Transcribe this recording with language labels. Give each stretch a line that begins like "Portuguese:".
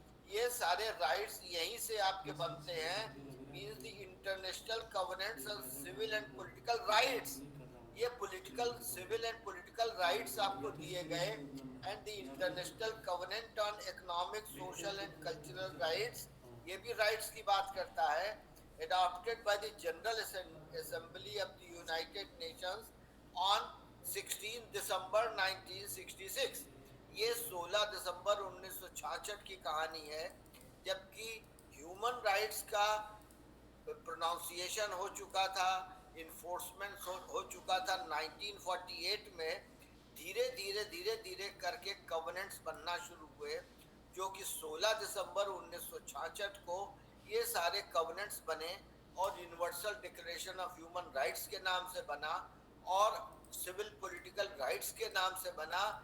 Hindi: ये सारे राइट्स यहीं से आपके बनते हैं,
English: Means the international covenants on civil and political rights. ये political, civil and political rights
Hindi: आपको दिए गए।
English: and the international covenant on economic, social and cultural rights,
Hindi: ये भी राइट्स की बात करता है।
English: adopted by the General Assembly of the United Nations on 16 December 1966।
Hindi: ये 16 दिसंबर 1966 की कहानी है, जबकि ह्यूमन राइट्स का प्रोनाउंसिएशन हो चुका था, इन्फोर्समेंट हो चुका था 1948 में। धीरे धीरे धीरे धीरे करके कवेनेंट्स बनना शुरू हुए, जो कि 16 दिसंबर 1966 को ये सारे कवेनेंट्स बने और universal declaration of human rights के नाम से बना और सिविल पॉलिटिकल राइट्स के नाम से बना।